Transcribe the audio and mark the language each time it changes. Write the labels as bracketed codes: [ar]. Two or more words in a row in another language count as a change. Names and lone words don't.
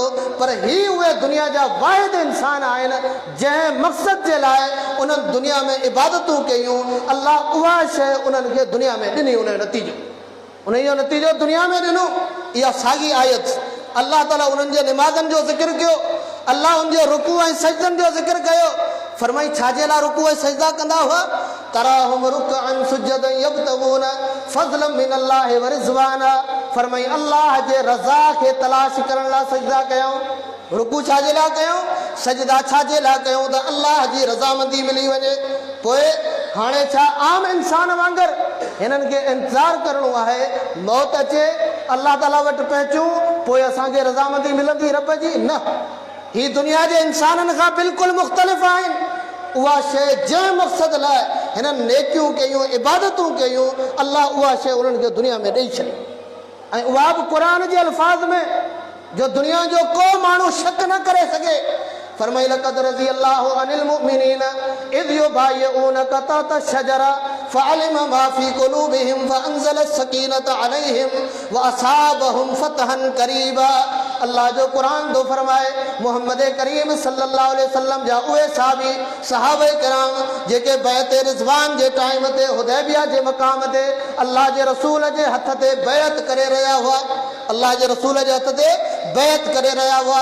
[sd] पर ही उहे दुनिया जा वाहिद इंसान आहिनि जंहिं मक़सद जे लाइ उन्हनि दुनिया में इबादतूं कयूं, अल्लाह उहा शइ उन्हनि खे दुनिया में ॾिनी, उन जो नतीजो दुनिया में ॾिनो। इहा साॻी आयत अल्लाह ताला उन्हनि जे निमाज़नि जो ज़िक्र कयो, अल्लाह उन जे रुकू ऐं सजदनि जो ज़िक्र कयो। फरमाई छाजे लाइ रुकू ऐं सजदा कंदा हुआ? [ar] تراهم ركعا سجدا يبتغون فضلا من الله ورضوانا. [sd] फरमाई अल्लाह जे रज़ा खे तलाश करण लाइ सजदा कयूं। रुकू छाजे लाइ कयूं? सजदा छाजे लाइ कयूं? त अल्लाह जी रज़ामंदी मिली वञे। पोइ हाणे छा आम इंसान वांगुरु हिननि खे इंतज़ारु करिणो आहे मौत अचे, अल्लाह ताला वटि पहुचूं, पोइ असांखे रज़ामंदी मिलंदी रब जी? न, ही दुनिया जे इंसाननि खां बिल्कुलु मुख़्तलिफ़ आहिनि। उहा शइ जंहिं मक़सद लाइ हिननि नेकियूं कयूं, इबादतूं कयूं, अल्लाह उहा शइ उन्हनि खे दुनिया में ॾेई छॾी। ऐं उहा बि क़ुरान जे अल्फाज़ में जो दुनिया जो को माण्हू शक न करे सघे। [ar] फरमाई لقد رضي الله عن المؤمنين إذ يبايعونك تحت الشجرة فعلم ما في قلوبهم فأنزل السكينة عليهم وأثابهم فتحا قريبا. [sd] अल्लाह जो क़ुरान थो फरमाए मोहम्मद करीम [ar] صلى الله عليه وسلم [sd] जा उहे साहबी सहाबे किराम जेके बैत रिज़वान जे टाइम ते हुदैबिया जे मक़ाम ते अल्लाह जे रसूल जे हथ ते बैत करे रहिया हुआ, अल्लाह जे रसूल जे हथ ते बैत करे रहिया हुआ।